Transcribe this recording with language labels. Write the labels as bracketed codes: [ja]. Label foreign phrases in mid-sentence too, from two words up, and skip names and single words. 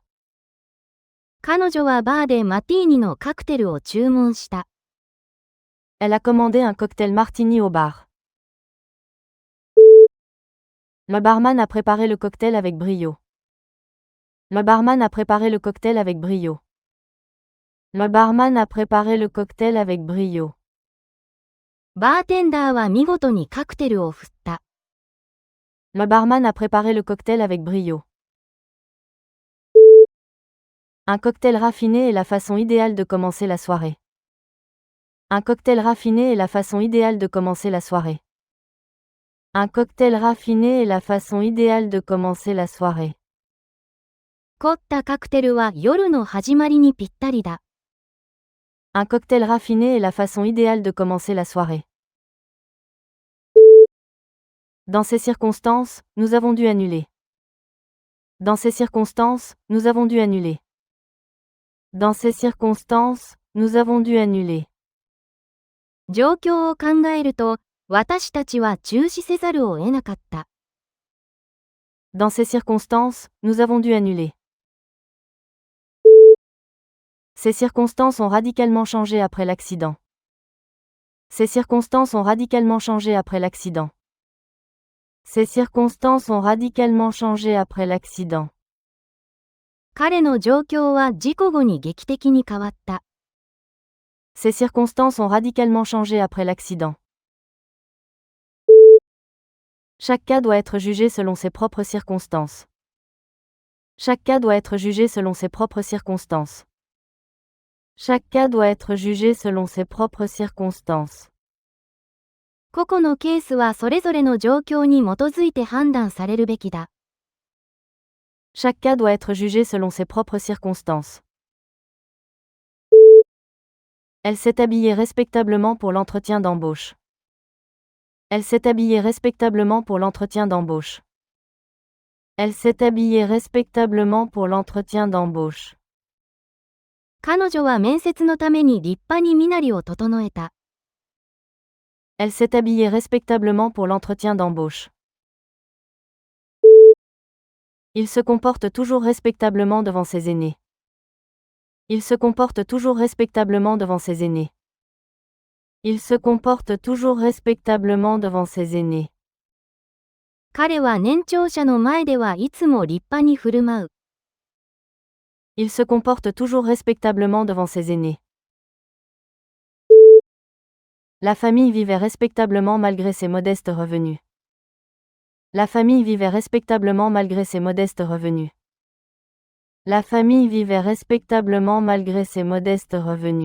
[ja] 彼女はバーでマティーニのカクテルを注文した。 [fr] Elle a commandé un cocktail martini au bar. Le barman a préparé le cocktail avec brio. Le barman a préparé le cocktail avec brio. Le barman a préparé le cocktail avec brio. [ja] バーテンダーは見事にカクテルを振った。 [fr] Le barman a préparé le cocktail avec brio. Un cocktail raffiné est la façon idéale de commencer la soirée. Un cocktail raffiné est la façon idéale de commencer la soirée. Un cocktail raffiné est la façon idéale de commencer la soirée. [ja] 凝ったカクテルは夜の始まりにぴったりだ。 [fr] Un cocktail raffiné est la façon idéale de commencer la soirée. Dans ces circonstances, nous avons dû annuler. Dans ces circonstances, nous avons dû annuler. Dans ces circonstances, nous avons dû annuler. [ja] 状況を考えると、私たちは中止せざるを得なかった。 [fr] Dans ces circonstances, nous avons dû annuler. Ces circonstances ont radicalement changé après l'accident. Ces circonstances ont radicalement changé après l'accident. Ces circonstances ont radicalement changé après l'accident. [ja] 彼の状況は事故後に劇的に変わった。 [fr] Ces circonstances ont radicalement changé après l'accident. Chaque cas doit être jugé selon ses propres circonstances. Chaque cas doit être jugé selon ses propres circonstances. Chaque cas doit être jugé selon ses propres circonstances. [ja] 個々のケースはそれぞれの状況に基づいて判断されるべきだ。 [fr] Chaque cas doit être jugé selon ses propres circonstances. Elle s'est habillée respectablement pour l'entretien d'embauche. Elle s'est habillée respectablement pour l'entretien d'embauche. Elle s'est habillée respectablement pour l'entretien d'embauche. [ja] 彼女は面接のために立派に身なりを整えた。 [fr] Elle s'est habillée respectablement pour l'entretien d'embauche. Il se comporte toujours respectablement devant ses aînés. Il se comporte toujours respectablement devant ses aînés. Il se comporte toujours respectablement devant ses aînés. [ja] 彼は年長者の前ではいつも立派に振る舞う。 [fr] Il se comporte toujours respectablement devant ses aînés. La famille vivait respectablement malgré ses modestes revenus. La famille vivait respectablement malgré ses modestes revenus. La famille vivait respectablement malgré ses modestes revenus.